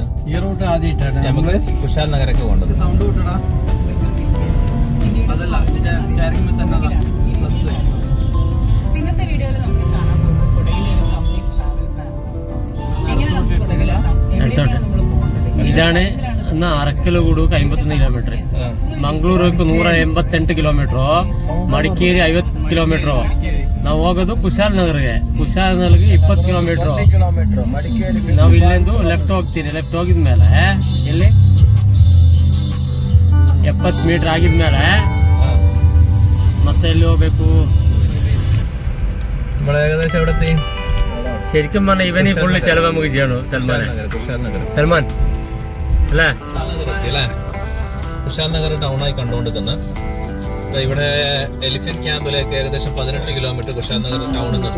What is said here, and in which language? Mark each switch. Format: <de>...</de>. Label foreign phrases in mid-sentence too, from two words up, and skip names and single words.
<ml>ഈ റൂട്ട് ആദ്യമായിട്ടാണ് നമുക്ക് കുശാൽ നഗരൊക്കെ പോകേണ്ടത്. സൗണ്ട് കൂട്ടടാ. അതല്ല സ്റ്റാരിംഗ് തന്നെ പ്ലസ്. ഇന്നത്തെ വീഡിയോയിൽ നമുക്ക് കാണാൻ പോകുന്നത് കുടകിലെ ഒരു</ml> <en>complete travel plan.</en> <ml>എങ്ങനെ നമുക്ക് കുടകിലെത്താം, എവിടെയാണ് നമ്മൾ പോകേണ്ടത്?</ml> <kn>ಇದಾನೆ ಅರಕಲಗೂಡು 51 ಕಿಲೋಮೀಟರ್, ಮಂಗಳೂರಿಗೆ 188 ಕಿಲೋಮೀಟರ್, ಮಡಿಕೇರಿ 50 ಕಿಲೋಮೀಟರ್. ನಾವು ಹೋಗೋದು ಕುಶಾಲನಗರ್ಗೆ. ಕುಶಾಲನಗರ್ಗೆ 20 ಕಿಲೋಮೀಟರ್. ನಾವು ಇಲ್ಲಿಂದ ಲೆಫ್ಟ್ ಹೋಗ್ತೀವಿ. ಲೆಫ್ಟ್ ಹೋಗಿದ್ಮೇಲೆ ಇಲ್ಲಿ 70 ಮೀಟರ್ ಆಗಿದ್ಮೇಲೆ ಮತ್ತೆ ಎಲ್ಲಿ ಹೋಗ್ಬೇಕು?</kn> <ml>ഏകദേശം എവിടെ എത്തി? ശരിക്കും പറഞ്ഞാൽ ഇവനീ ഫുള്ള് ചെലവ് നമുക്ക് ചെയ്യണോ സൽമാൻ അല്ലേ? കുശാൽ നഗർ ടൗൺ ആയി കണ്ടുകൊണ്ടിരിക്കുന്ന ഇവിടെ</ml> <en>elephant campilekku</en> <ml>ഏകദേശം 18 കിലോമീറ്റർ കുശാൽ നഗർ ടൗണിൽ നിന്നുണ്ട്.</ml>